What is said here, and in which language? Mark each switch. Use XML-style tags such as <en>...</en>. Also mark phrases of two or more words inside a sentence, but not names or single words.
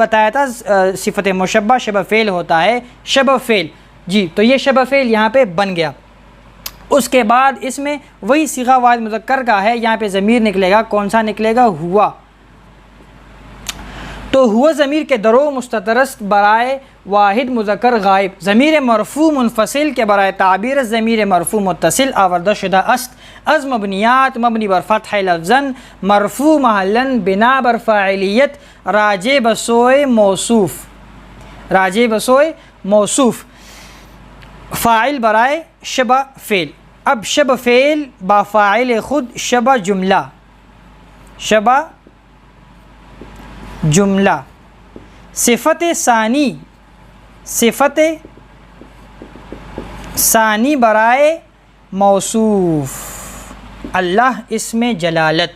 <ur>بتایا تھا صفت مشبہ شبہ فعل ہوتا ہے، شبہ فعل جی، تو یہ شبہ فعل یہاں پہ بن گیا۔ اس کے بعد اس میں وہی صیغہ واحد مذکر کا ہے، یہاں پہ ضمیر نکلے گا، کون سا نکلے گا؟ ہوا، تو ہوا</ur> <fa>ضمیر کے درو مستترست برائے واحد مذکر غائب، ضمیر مرفوع منفصل کے برائے تعبیر ضمیر مرفوع متصل آوردہ شدہ است، از مبنیات مبنی بر فتح لفظاً مرفوع محلاً بنا بر فاعلیت راجع بسوئے موصوف، فاعل برائے شبہ فعل۔ اب شب فعل با فاعل خود شب جملہ، شب جملہ، صفت ثانی، صفت ثانی برائے موصوف اللہ اسم جلالت۔</fa>